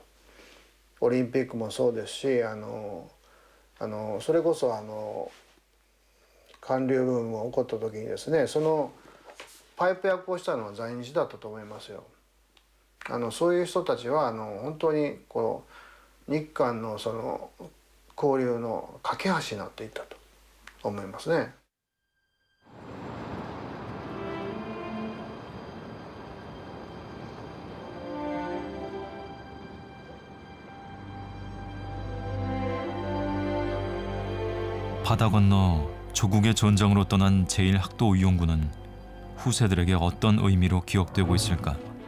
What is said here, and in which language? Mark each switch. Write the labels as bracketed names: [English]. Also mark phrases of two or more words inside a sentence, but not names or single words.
[Japanese] オリンピックもそうですし、それこそ韓流ブームが起こった時にですね、そのパイプ役をしたのは在日だったと思いますよ。そういう人たちは本当にこう日韓のその交流の架け橋になっていったと思いますね。 [Korean] 바다 건너 조국의 전장으로 떠난 제1학도의용군은 후세들에게 어떤 의미로 기억되고 있을까?